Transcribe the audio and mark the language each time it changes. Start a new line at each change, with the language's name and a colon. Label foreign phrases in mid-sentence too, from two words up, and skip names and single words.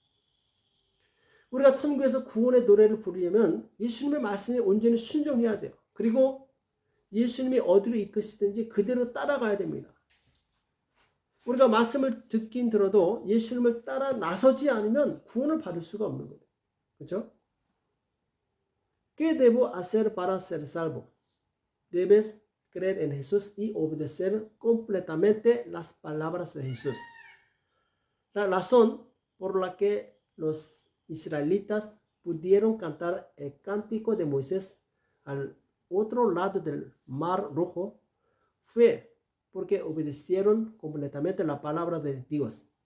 Korean: 우리가 천국에서 구원의 노래를 부르려면 예수님의 말씀에 온전히 순종해야 돼요. 그리고 예수님이 어디로 이끄시든지 그대로 따라가야 됩니다. 우리가 말씀을 듣긴 들어도 예수님을 따라 나서지 않으면 구원을 받을 수가 없는 거예요. 그렇죠?
Spanish: ¿Qué debo hacer para ser salvo? Debes creer en Jesús y obedecer completamente las palabras de Jesús. La razón por la que los israelitas pudieron cantar el cántico de Moisés al otro lado del Mar Rojo fue porque obedecieron completamente la palabra de Dios.